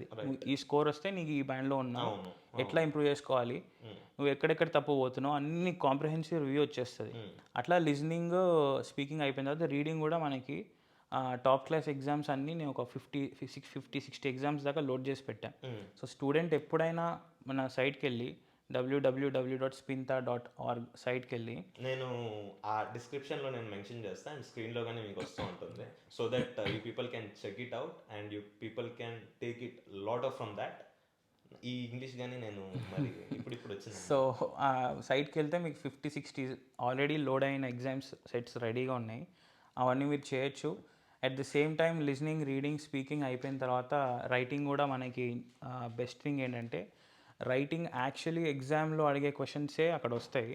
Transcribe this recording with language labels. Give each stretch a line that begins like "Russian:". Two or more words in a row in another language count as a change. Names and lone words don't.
Telugu: ఈ స్కోర్ వస్తే నీకు ఈ బ్యాండ్లో ఉన్నావు, ఎట్లా ఇంప్రూవ్ చేసుకోవాలి, నువ్వు ఎక్కడెక్కడ తప్పు పోతున్నావు అన్ని
English: comprehensive review
Telugu: వచ్చేస్తుంది. అట్లా
English: listening speaking
Telugu: అయిపోయిన తర్వాత రీడింగ్ కూడా మనకి
English: top class exams
Telugu: అన్నీ నేను ఒక 50-60 ఎగ్జామ్స్ దాకా లోడ్ చేసి పెట్టాను.
English: so student
Telugu: ఎప్పుడైనా మన సైట్కి వెళ్ళి www.spinta.org సైట్కి వెళ్ళి, నేను ఆ డిస్క్రిప్షన్లో నేను మెన్షన్ చేస్తాను అండ్ స్క్రీన్లో కానీ మీకు వస్తూ ఉంటుంది.
English: So that you people can check it out and you people can take it lot of from that.
Telugu: ఈ ఇంగ్లీష్ కానీ నేను మరి ఇప్పుడు వచ్చింది. సో ఆ సైట్కి వెళ్తే మీకు 50-60
English: already load
Telugu: అయిన
English: exams sets
Telugu: రెడీగా ఉన్నాయి, అవన్నీ మీరు చేయొచ్చు.
English: at the same time listening, reading, speaking
Telugu: అయిపోయిన తర్వాత రైటింగ్ కూడా మనకి
English: best thing
Telugu: ఏంటంటే
English: writing actually
Telugu: ఎగ్జామ్లో అడిగే క్వశ్చన్సే అక్కడ వస్తాయి.